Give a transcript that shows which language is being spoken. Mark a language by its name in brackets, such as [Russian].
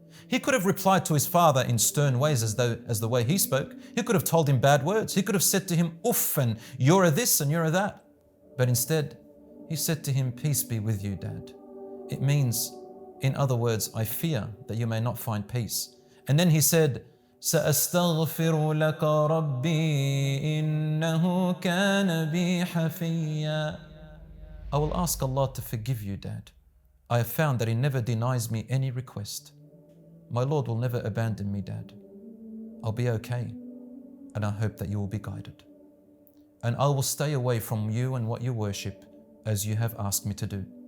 [English] He could have replied to his father in stern ways as the way he spoke. He could have told him bad words. He could have said to him, uff, and you're a this and you're a that. But instead, he said to him, peace be with you, Dad. It means, in other words, I fear that you may not find peace. And then he said, [Arabic] سأستغفر لك ربي إنه كان بي حفيا. [English] I will ask Allah to forgive you, Dad. I have found that He never denies me any request. My Lord will never abandon me, Dad. I'll be okay, and I hope that you will be guided. And I will stay away from you and what you worship, as you have asked me to do.